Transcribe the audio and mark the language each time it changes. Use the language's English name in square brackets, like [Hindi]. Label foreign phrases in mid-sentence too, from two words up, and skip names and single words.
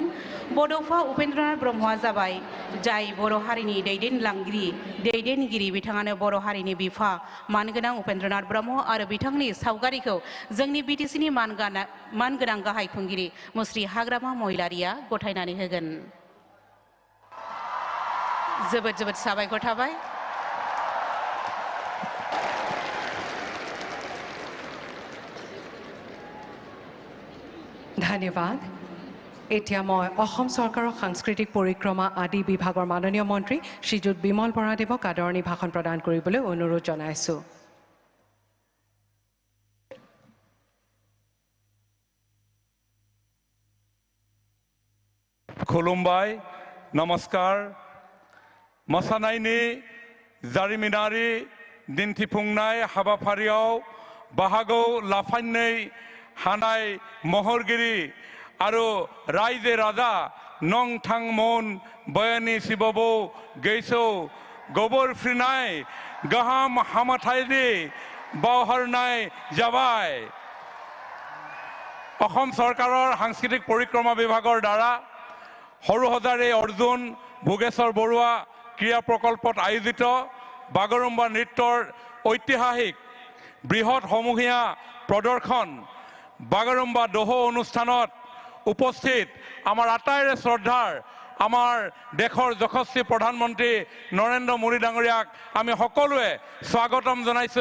[Bodo] बड'फा उपेन्द्रनाथ ब्रह्मआ जाबाय जाय बर' हारिनि दैदेनगिरि बिथाङानो बर' हारिनि बिफा मानगोनां उपेन्द्रनाथ ब्रह्म आरो बिथांनि सावगारिखौ जोंनि बिटिसिनि मानगोनां गाहाय खुंगिरि मुस्रि हाग्रामा महिलारिया गथायनानै होगोन। जोबोद जोबोद साबायखर थाबाय। [Assamese] ধন্যবাদ। এতিয়া মই অসম চৰকাৰৰ সাংস্কৃতিক পৰিক্ৰমা আদি বিভাগৰ মাননীয় মন্ত্ৰী শ্ৰীযুত বিমল বৰাদেৱক আদৰণি ভাষণ প্ৰদান কৰিবলৈ অনুৰোধ জনাইছোঁ। [Bodo] खुलुमबाय, नमस्कार। मोसानायनि जारिमिनारि दिन्थिफुंनाय हाबाफारियाव बाहागो लाफायनो हानाय महरगिरि आरो रायजो राजा नोंथांमोन बयनि सिबावबो गोसो गोबोरफ्रिनाय गाहाम हामथायनि बावहरनाय जाबाय। [Assamese] অসম চৰকাৰৰ সাংস্কৃতিক পৰিক্ৰমা বিভাগৰ দ্বাৰা সৰুসজাৰে অৰ্জুন ভোগেশ্বৰ বৰুৱা ক্ৰীড়া প্ৰকল্পত আয়োজিত বাগৰুম্বা নৃত্যৰ ঐতিহাসিক বৃহৎ সমূহীয়া প্ৰদৰ্শন বাগৰুম্বা দোহো অনুষ্ঠানত উপস্থিত আমাৰ আটাইৰে শ্ৰদ্ধাৰ আমাৰ দেশৰ যশস্বী প্ৰধানমন্ত্ৰী নৰেন্দ্ৰ মোদী ডাঙৰীয়াক আমি সকলোৱে স্বাগতম জনাইছোঁ।